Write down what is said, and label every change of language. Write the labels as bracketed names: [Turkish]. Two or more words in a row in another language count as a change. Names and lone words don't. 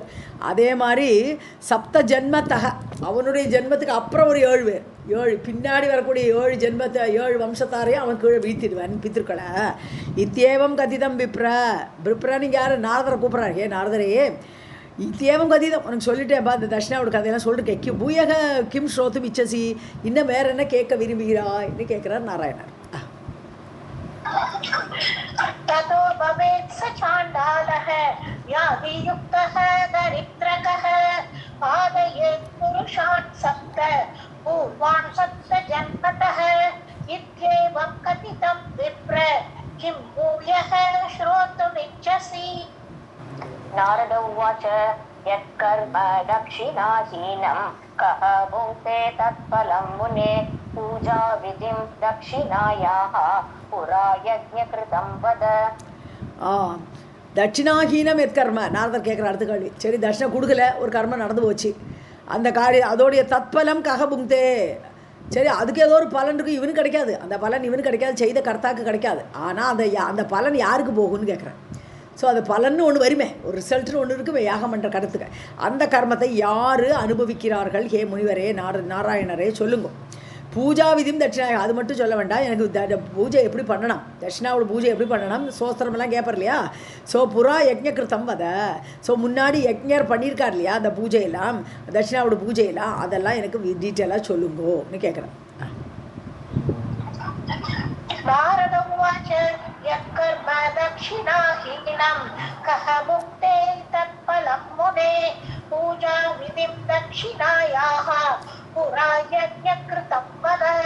[Tamil] அதே மாதிரி [Sanskrit] सप्त जन्मतः [Tamil] அவனுடைய ஜென்மத்துக்கு அப்புறம் ஒரு 7 பேர் 7 பின்னாடி வரக்கூடிய 7 ஜென்மத்தை 7 வம்சத்தாரையும் அவன் கீழே வீழ்த்திடுவான் பித்திருக்களை. [Sanskrit] इत्येवं कथितं विप्र [Tamil] நீங்கள் யார் நாரதரை கூப்பிட்றாரு. நாரதரே [Sanskrit] इत्येवं कथितं [Tamil] உனக்கு சொல்லிட்டேன்ப்பா இந்த தட்சிணாவோட கதையெல்லாம் சொல்லிட்டு [Sanskrit] भूयः किं श्रोतुम् इच्छसि [Tamil] இன்னும் வேற என்ன கேட்க விரும்புகிறாய்ன்னு கேட்குறார் நாராயணர். [Sanskrit] ततो भवेत् स चाण्डालः व्याधियुक्तः दरिद्रकः पादयेत् पुरुषान् सप्त पूर्वान् सप्त जन्मतः इत्येवं कथितं विप्र किं भूयः श्रोतुमिच्छसि. नारद उवाच यत्कर्म दक्षिणाहीनं कः भुङ्क्ते तत्फलं मुने पूजा विधिं दक्षिणायाः पुरा यज्ञकृतं वद. दक्षिणाहीनं यत्कर्म [Tamil] நாரதர் கேட்குற அடுத்த கேள்வி. சரி தட்சிணை கொடுக்கல ஒரு கர்மம் நடந்து போச்சு அந்த காரியம் அதோடைய [Sanskrit] तत्फलं कः भुङ्क्ते. [Tamil] சரி அதுக்கு ஏதோ ஒரு பலன் இருக்குது இவனுக்கு கிடைக்காது அந்த பலன் இவனுக்கு கிடைக்காது செய்த கர்த்தாக்கு கிடைக்காது. ஆனால் அந்த பலன் யாருக்கு போகும்னு கேட்குறேன். ஸோ அது பலன்னு ஒன்று வருமே ஒரு ரிசல்ட்னு ஒன்று இருக்குமே யாகம் பண்ணுற கருத்துக்கு அந்த கர்மத்தை யார் அனுபவிக்கிறார்கள் ஹே முனிவரே நாராயணரே சொல்லுங்க. பூஜா விதியும் தட்சிணாயம் அது மட்டும் சொல்ல வேண்டாம் எனக்கு பூஜை எப்படி பண்ணணும் தட்சிணாவோட பூஜை எப்படி பண்ணணும் சோஸ்திரமெல்லாம் கேட்பார் இல்லையா. ஸோ [Sanskrit] पुरा यज्ञकृतं वद [Tamil] ஸோ முன்னாடி யஜ்ஞர் பண்ணியிருக்கார் இல்லையா அந்த பூஜையெல்லாம் தட்சிணாவோட பூஜையெல்லாம் அதெல்லாம் எனக்கு டீட்டெயிலாக சொல்லுங்கன்னு கேட்குறேன். [Sanskrit] नारद उवाच यत्कर्म दक्षिणाहीनं कः भुङ्क्ते तत्फलं मुने पूजा विधिं दक्षिणायाः पुरा यज्ञकृतं वद.